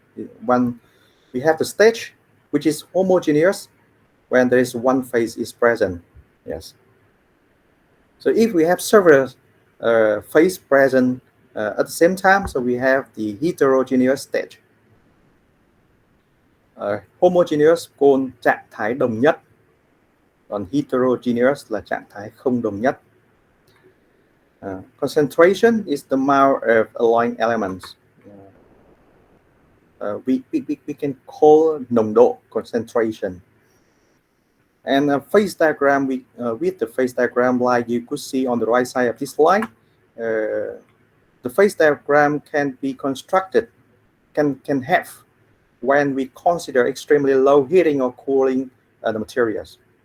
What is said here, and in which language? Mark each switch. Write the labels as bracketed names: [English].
[English] We have the stage which is homogeneous when there is one phase is present. Yes. So if we have several phase present at the same time, so we have the heterogeneous stage. Homogeneous called [Vietnamese] trạng thái đồng nhất, còn heterogeneous là trạng thái không đồng nhất. [English] Concentration is the amount of alloying elements. We can call nồng độ concentration. And phase diagram, with the phase diagram like you could see on the right side of this slide, the phase diagram can be constructed, can have when we consider extremely low heating or cooling the materials.